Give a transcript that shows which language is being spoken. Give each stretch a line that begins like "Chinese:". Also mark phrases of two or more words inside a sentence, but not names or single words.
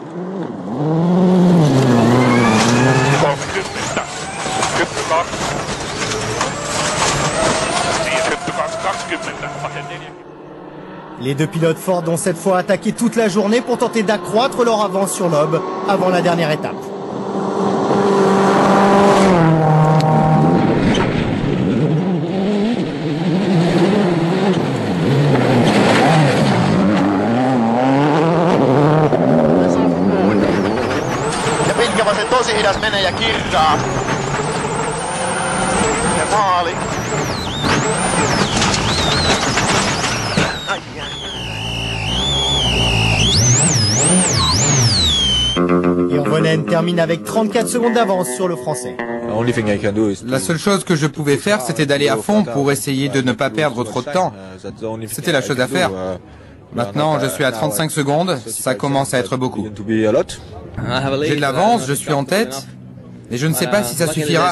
French: Les 2 pilotes Ford ont cette fois attaqué toute la journée pour tenter d'accroître leur avance sur Loeb avant la dernière étape.
Finnish: Ja pitkä vasen tosi hidas menee ja kirraa. Ja maali.
French: Hirvonen termine avec 34 secondes d'avance sur le Français. La seule chose que je pouvais faire, c'était d'aller à fond pour essayer de ne pas perdre trop de temps. C'était la chose à faire. Maintenant, je suis à 35 secondes, ça commence à être beaucoup. J'ai de l'avance, je suis en tête, et je ne sais pas si ça suffira.